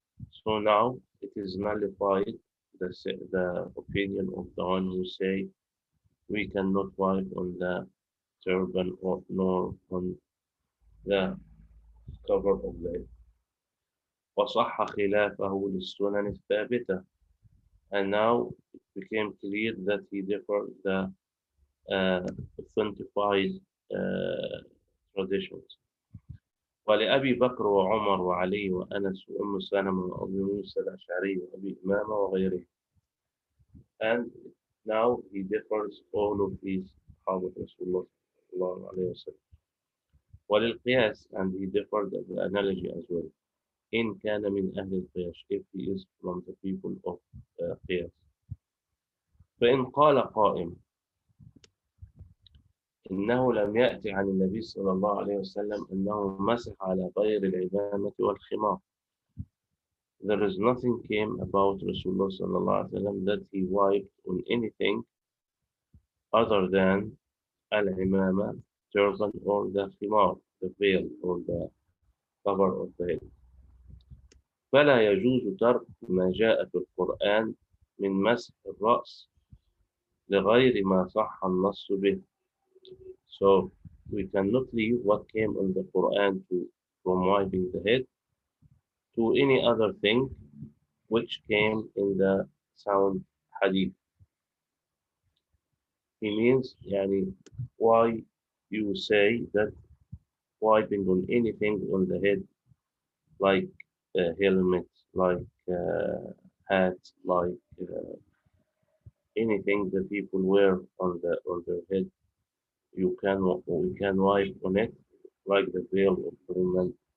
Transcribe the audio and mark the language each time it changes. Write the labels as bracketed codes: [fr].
[en] So now it is nullified, the opinion of the one who say we cannot wipe on the turban or nor on the cover of the head. [ar] وصح خلافه للسنن الثابتة, [en] and now it became clear that he differed the authentified traditions. [ar] ولأبي بكر وعمر وعلي وأنس وأم سلمة وأبي موسى الأشعري وأبي إمامة وغيره. [en] And now he differs all of these صحابة رسول الله صلى الله عليه وسلم. [ar] وللقياس, [en] and he differed the analogy as well. [ar] إن كان من أهل القياس, [en] if he is from the people of قياس. [ar] فإن قال قائم إنه لم يأتي عن النبي صلى الله عليه وسلم أنه مسح على غير العمامة والخمار. [en] There is nothing came about Rasulullah صلى الله عليه وسلم that he wiped on anything other than al-imama, turban, or the khimar, the veil, or the cover of the head. [ar] فلا يجوز ترك ما جاء في القرآن من مسح الرأس لغير ما صح النص به. [en] So we cannot leave what came in the Quran from wiping the head to any other thing which came in the sound hadith. He means, yani, why you say that wiping on anything on the head, like a helmet, like hat, like anything that people wear on their head, we can wipe on it, like the veil of the woman.